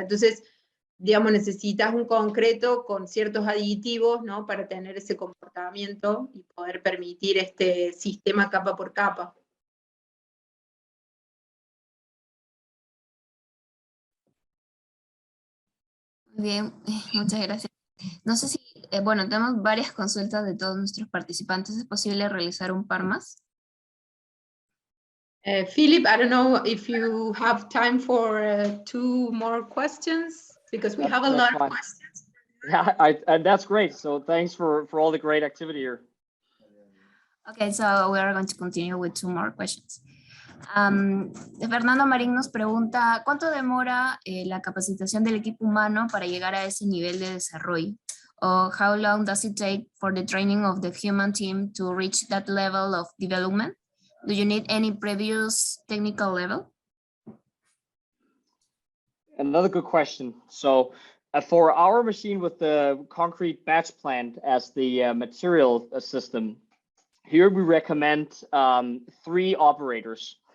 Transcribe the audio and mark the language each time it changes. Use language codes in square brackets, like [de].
[es] Entonces, digamos, necesitas un concreto con ciertos aditivos, ¿no?, para tener ese comportamiento y poder permitir este sistema capa por capa. Bien, muchas gracias. No sé si, bueno, tenemos varias consultas de todos nuestros participantes. ¿Es posible realizar un par más? [en] Philip, I don't know if you have time for 2 more questions, because we have a lot of questions. Yeah, that's great. So thanks for all the great activity here. Okay, so we are going to continue with 2 more questions. [es] Fernando Marín nos pregunta, ¿cuánto demora la capacitación del equipo humano para llegar a ese nivel de desarrollo? [en] Or how long does it take for the training of the human team to reach that level of development? Do you need any previous technical level? Another good question. So for our machine with the concrete batch plant as the material system, here we recommend 3 operators.